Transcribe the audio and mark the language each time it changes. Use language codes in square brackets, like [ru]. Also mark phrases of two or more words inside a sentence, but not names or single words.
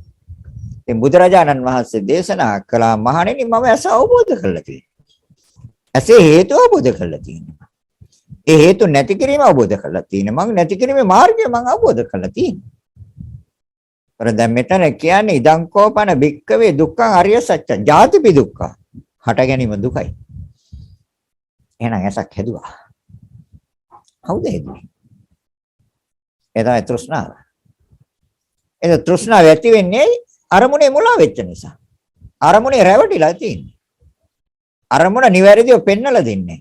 [si] ඉතින් බුදුරජාණන් වහන්සේ දේශනා කළා මහණෙනි මම ඇස අවබෝධ කරලා තියෙනවා. ඇසේ හේතු අවබෝධ කරලා තියෙනවා. ඒ හේතු නැති කිරීම අවබෝධ කරලා තියෙනවා. මම නැති කිරීමේ මාර්ගය මම අවබෝධ කරලා තියෙනවා. ඒතර දැන් මෙතන කියන්නේ [pi] ඉදං කෝපන භික්කවේ දුක්ඛං අරිය සත්‍ය. ජාතිපි දුක්ඛ. [si] හට ගැනීම දුකයි. එහෙනම් ඇසක් හැදුවා. කවුද හැදුවේ? ඒ තමයි තෘෂ්ණාව. ඒ තෘෂ්ණාව ඇති වෙන්නේ අරමුණේ මුලා වෙච්ච නිසා. අරමුණේ රැවටිලා තියෙන්නේ. අරමුණ නිවැරදිව පෙන්නලා දෙන්නේ.